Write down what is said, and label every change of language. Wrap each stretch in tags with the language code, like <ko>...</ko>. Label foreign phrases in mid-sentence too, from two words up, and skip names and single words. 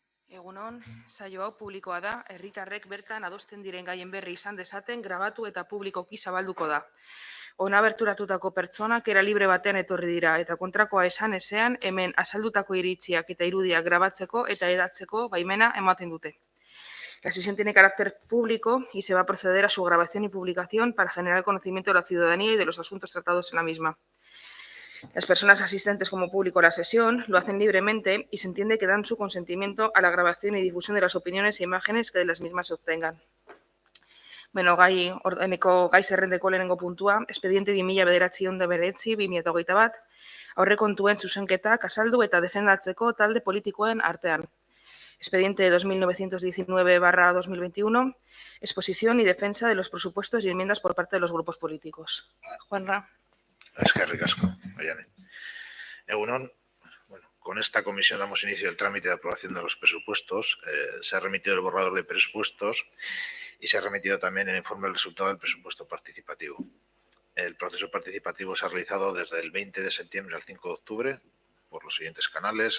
<eu>Egunon, saio hau publikoa da, herritarrek bertan adosten diren gaien berri izan dezaten grabatu eta publikoki zabalduko da. Hona berturatutako pertsonak era libre batean etorri dira eta kontrakoa esan ezean hemen azaldutako iritziak eta irudiak grabatzeko eta hedatzeko baimena ematen dute.</eu> <es>La sesión tiene carácter público y se va a proceder a su grabación y publicación para generar conocimiento de la ciudadanía y de los asuntos tratados en la misma. Las personas asistentes como público a la sesión lo hacen libremente y se entiende que dan su consentimiento a la grabación y difusión de las opiniones e imágenes que de las mismas se obtengan.</es> <eu>Bueno, gai zerrendeko lehenengo puntua, expediente 2009/2021, aurrekontuen zuzenketak azaldu eta defendatzeko talde politikoen artean.</eu> <es>Expediente 2919/2021, exposición y defensa de los presupuestos y enmiendas por parte de los grupos políticos. Juanra.</es> <eu>Eskerrik asko, Oiane. Egunon,</eu> <es>con esta comisión damos inicio al trámite de aprobación de los presupuestos. Se ha remitido el borrador de presupuestos y se ha remitido también el informe del resultado del presupuesto participativo. El proceso participativo se ha realizado desde el 20 de septiembre al 5 de octubre por los siguientes canales.</es>